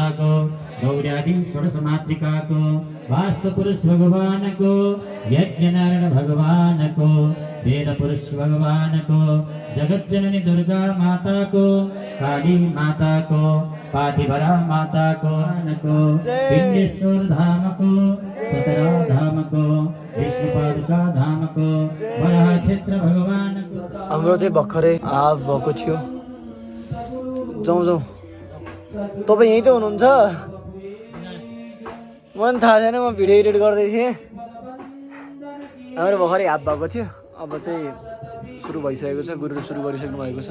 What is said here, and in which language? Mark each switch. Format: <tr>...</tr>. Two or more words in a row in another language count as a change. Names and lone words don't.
<ne>को गौर्यादि षोडश मातृका को वास्तु पुरुष भगवान को यज्ञ नारायण भगवान को वेद पुरुष भगवान को जगत जननी दुर्गा माता को काली माता को पातिभरा माता को पिंडेश्वर धाम को सतरा धाम को विष्णु पादुका धाम को वराह क्षेत्र भगवान को। हाम्रो चाहिँ भर्खरै हाफ भएको थियो। जाउँ जाउँ। तपाईँ यहीँ त हुनुहुन्छ? मलाई थाहा छैन, म भिडियो एडिट गर्दै थिएँ। हाम्रो भर्खरै हाफ भएको थियो। अब चाहिँ सुरु भइसकेको छ, गुरुले सुरु गरिसक्नु भएको छ।</ne>